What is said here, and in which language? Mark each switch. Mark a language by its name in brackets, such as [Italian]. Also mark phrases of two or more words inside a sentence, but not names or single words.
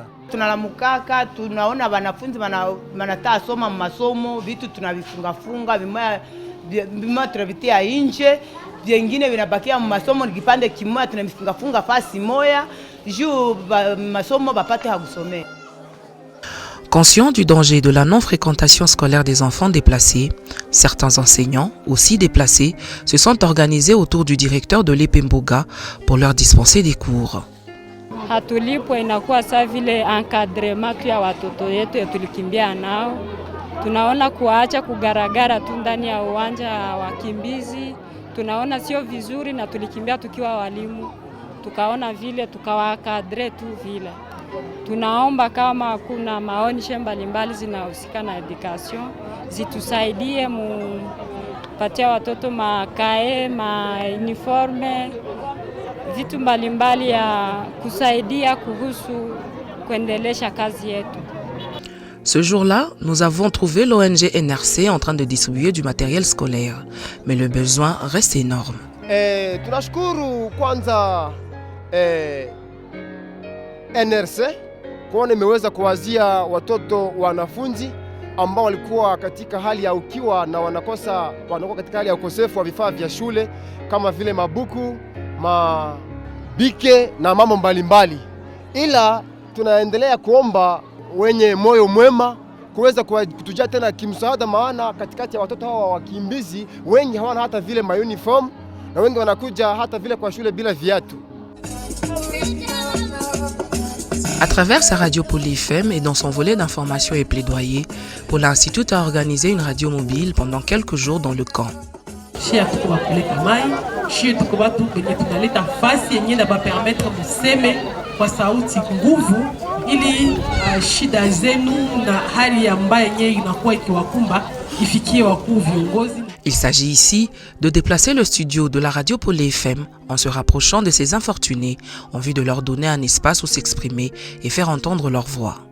[Swahili] Tunalamukaka, tunaona wanafunzi wanataa soma masomo, vitu tunavifunga vimoja tunavitia nje, vingine vinabakia masomo ni kipande kimoja tunavifunga fasi moja juu masomo bapate hakusomea. [French] Conscients du danger de la non-fréquentation scolaire des enfants déplacés, certains enseignants, aussi déplacés, se sont organisés autour du directeur de l'Epemboga pour leur dispenser des cours. [Swahili] Hatulipwa, inakuwa saa vile encadrement ya watoto yetu tulikimbia nao. Tunaona kuacha kugaragara tu ndani ya uwanja wa kimbizi, tunaona sio vizuri na tulikimbia tukiwa walimu. Tukaona vile tukawakadre tu vile. Tunaomba kama kuna maonisho mbalimbali zinahusika na education zitusaidie mupatia watoto makae, uniforme, vitu mbalimbali ya kusaidia kuhusu kuendelesha kazi yetu. [French] Ce jour-là, nous avons trouvé l'ONG NRC en train de distribuer du matériel scolaire, mais le besoin reste énorme. [Swahili] Tunashukuru kwanza NRC kuona imeweza kuwazia watoto wanafunzi ambao walikuwa katika hali ya ukiwa na wanakuwa katika hali ya ukosefu wa vifaa vya shule kama vile mabuku, mabike na mambo mbalimbali. Ila tunaendelea kuomba wenye moyo mwema kuweza kutujia tena kimsaada, maana katikati ya watoto hawa wakimbizi wengi hawana hata vile uniform na wengi wanakuja hata vile kwa shule bila viatu. [French] À travers sa radio Poly FM et dans son volet d'information et plaidoyer, Poly Institute a organisé une radio mobile pendant quelques jours dans le camp. Il s'agit ici de déplacer le studio de la radio Poly FM en se rapprochant de ces infortunés en vue de leur donner un espace où s'exprimer et faire entendre leur voix.